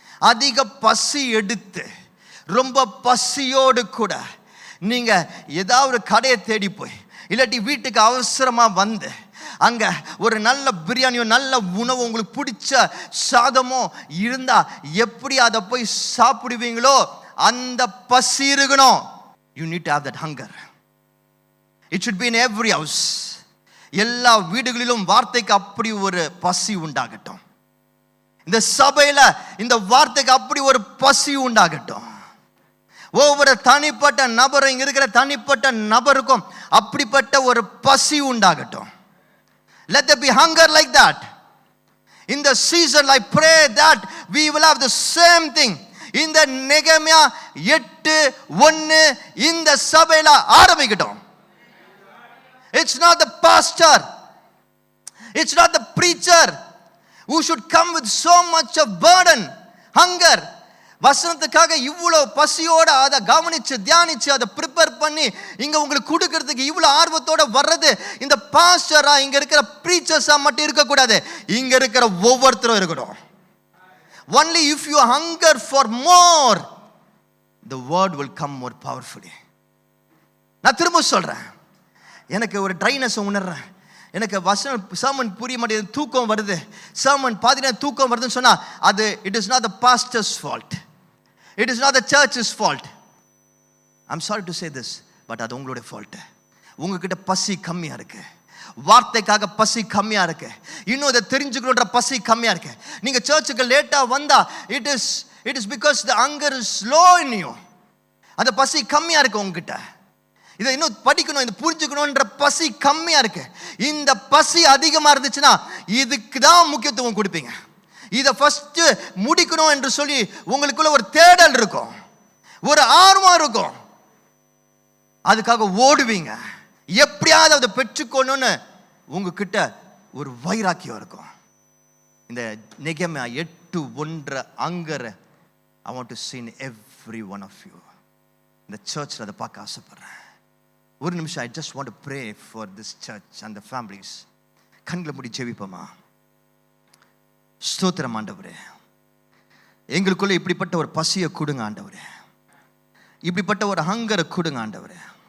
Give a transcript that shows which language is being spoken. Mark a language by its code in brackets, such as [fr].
[ta] அதிக பசி எடுத்து ரொம்ப பசியோடு கூட நீங்க ஏதாவது கடையை தேடி போய் இல்லாட்டி வீட்டுக்கு அவசரமா வந்து அங்க ஒரு நல்ல பிரியாணியோ நல்ல உணவு உங்களுக்கு பிடிச்ச சாதமோ இருந்தா எப்படி அதை போய் சாப்பிடுவீங்களோ அந்த பசி இருக்கணும். [en] You need to have that hunger. It should be in every house. [ta] எல்லா வீடுகளிலும் வார்த்தைக்கு அப்படி ஒரு பசி உண்டாகட்டும். இந்த சபையில இந்த வார்த்தைக்கு அப்படி ஒரு பசி உண்டாகட்டும். ஒவ்வொரு தனிப்பட்ட நபரும், இங்க இருக்கிற தனிப்பட்ட நபருக்கும் அப்படிப்பட்ட ஒரு பசி உண்டாகட்டும். [en] Let there be hunger like that. In the season, I pray that we will have the same thing. [ta] இந்த நெகேமியா 8:1 இந்த சபையில ஆரம்பிக்கட்டும். [en] It's not the pastor, it's not the preacher who should come with so much of burden, hunger. [ta] வசனத்துக்காக இவ்வளோ பசியோட அதை கவனிச்சு தியானிச்சு அதை prepare பண்ணி இங்க உங்களுக்கு கொடுக்கறதுக்கு இவ்வளோ ஆர்வத்தோட வர்றது இந்த பாஸ்டரா இங்க இருக்கிற ப்ரீச்சர்ஸா மட்டும் இருக்கக்கூடாது, இங்க இருக்கிற ஒவ்வொருத்தரும் இருக்கணும். [en] Only if you hunger for more, the word will come more powerfully. [ta] நான் திரும்ப சொல்றேன், எனக்கு ஒரு ட்ரைனஸ் உணர்றேன், எனக்கு சர்மன் புரிய மாட்டேங்குது, தூக்கம் வருது, சர்மன் பாதினா தூக்கம் வருதுன்னு சொன்னா அது [en] it is not the pastor's fault, it is not the church's fault. I'm sorry to say this, but [ta] அது உங்களுடைய [en] fault. [ta] உங்ககிட்ட பசி கம்மியா இருக்கு, வார்த்தைக்காக பசி கம்மியா இருக்கு, இன்னும் அதை தெரிஞ்சுக்கணுன்ற பசி கம்மியா இருக்கு. நீங்க சர்ச்சுக்கு லேட்டா வந்தா [en] it is because the hunger is low in you. [ta] அந்த பசி கம்மியா இருக்கு உங்ககிட்ட. இதை இன்னும் படிக்கணும், இதை புரிஞ்சுக்கணுன்ற பசி கம்மியா இருக்கு. இந்த பசி அதிகமா இருந்துச்சுன்னா இதுக்கு தான் முக்கியத்துவம் கொடுப்பீங்க. இதை ஃபர்ஸ்ட் முடிக்கணும் என்று சொல்லி உங்களுக்குள்ள ஒரு தேடல் இருக்கும், ஒரு ஆர்வம் இருக்கும், அதுக்காக ஓடுவீங்க. எப்படியாவது அதை பெற்றுக்கணும்னு உங்ககிட்ட ஒரு வைராக்கியம் இருக்கும். இந்த நெகேமியா 8:1 Angad [en] I want to see in every one of you. [ta] இந்த சர்ச்சில் அதை பார்க்க ஆசைப்படுறேன். ஒரு நிமிஷம், [en] I just want to pray for this church and the families. [ta] கண்களை மூடி ஜெபிப்போமா? ஸ்தோத்திரம் ஆண்டவரே, எங்களுக்குள்ள இப்படிப்பட்ட ஒரு பசியை கொடுங்க ஆண்டவரே, இப்படிப்பட்ட ஒரு ஹங்கரை கொடுங்க ஆண்டவரே.